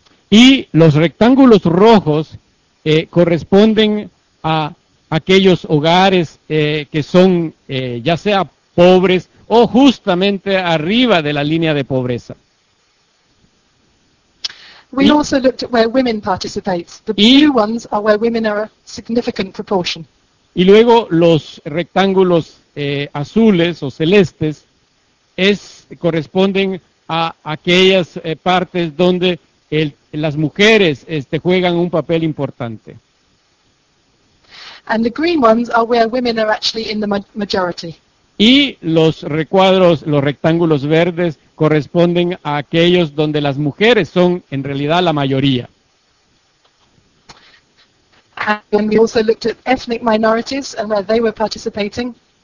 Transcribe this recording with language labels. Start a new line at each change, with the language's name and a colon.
Spanish: Y los rectángulos rojos corresponden a aquellos hogares que son ya sea pobres o justamente arriba de la línea de pobreza.
English: We also looked at where women participate. The blue ones are where women are a significant proportion.
Spanish: Y luego los rectángulos azules o celestes corresponden a aquellas partes donde las mujeres juegan un papel importante.
English: And the green ones are where women are actually in the majority.
Spanish: Y los recuadros, los rectángulos verdes, corresponden a aquellos donde las mujeres son en realidad la mayoría.
English: And we also looked at ethnic minorities and where they were participating.